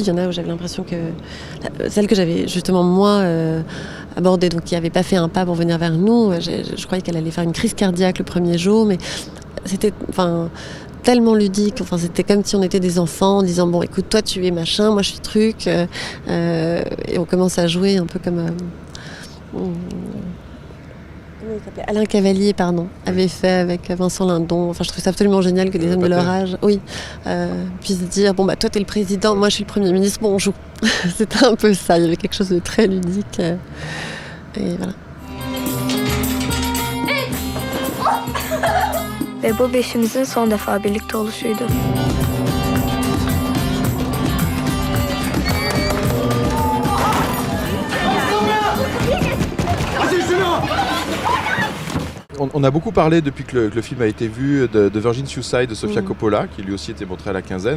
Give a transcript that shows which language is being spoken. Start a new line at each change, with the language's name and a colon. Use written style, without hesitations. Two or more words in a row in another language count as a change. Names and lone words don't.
French: Il y en a où j'avais l'impression que celle que j'avais justement moi abordée, donc qui n'avait pas fait un pas pour venir vers nous, je croyais qu'elle allait faire une crise cardiaque le premier jour, mais c'était tellement ludique, c'était comme si on était des enfants en disant bon écoute, toi tu es machin, moi je suis truc, et on commence à jouer un peu comme comment il s'appelait, Alain Cavalier avait fait avec Vincent Lindon. Je trouve ça absolument génial que des hommes de leur âge puissent dire bon toi t'es le président, moi je suis le Premier ministre, bon on joue. C'était un peu ça, il y avait quelque chose de très ludique, et voilà.
Turkish: Ve bu beşimizin son defa birlikte oluşuydu.
French: On a beaucoup parlé depuis que le film a été vu de Virgin Suicide de Sofia Coppola, qui lui aussi était montré à la quinzaine.